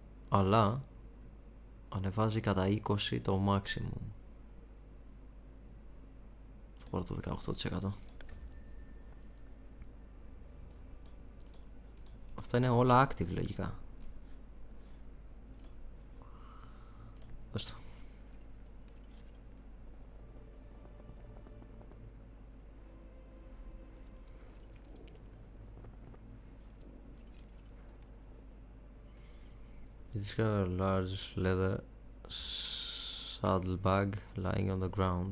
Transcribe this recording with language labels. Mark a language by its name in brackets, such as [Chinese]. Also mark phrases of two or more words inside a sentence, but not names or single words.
[Greek] αλλά ανεβάζει κατά 20 το maximum. Θα πάρω το 18%. Αυτά είναι όλα active λογικά. Δώσ' το. [English] You discover a large leather saddlebag lying on the ground.